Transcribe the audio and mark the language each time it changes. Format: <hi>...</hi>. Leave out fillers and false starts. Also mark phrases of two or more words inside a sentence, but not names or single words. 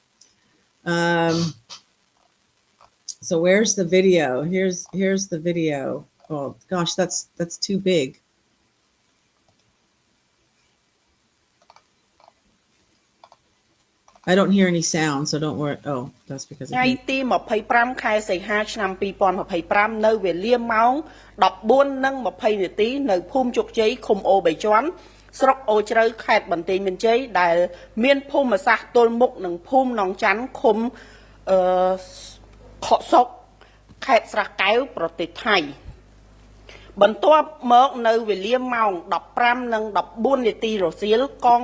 <en>So where's the video? Here's the video. Oh gosh, that's too big. I don't hear any sound, so don't worry. Oh, that's because of me.</en> <km>ថ្ងៃទី 25 ខែសីហា ឆ្នាំ 2025 នៅវេលាម៉ោង 14:20 នាទី នៅភូមិជោគជ័យ ឃុំអូ3ជាន់ ស្រុកអូជ្រៅ ខេត្តបន្ទាយមានជ័យ ដែលមានភូមិសាស្ត្រទល់មុខនឹងភូមិនងច័ន្ទ ឃុំខកសុក ខេត្តស្រះកែវ ប្រទេសថៃ បន្ទាប់មកនៅវេលាម៉ោង 15:14 នាទី រសៀល កង</km>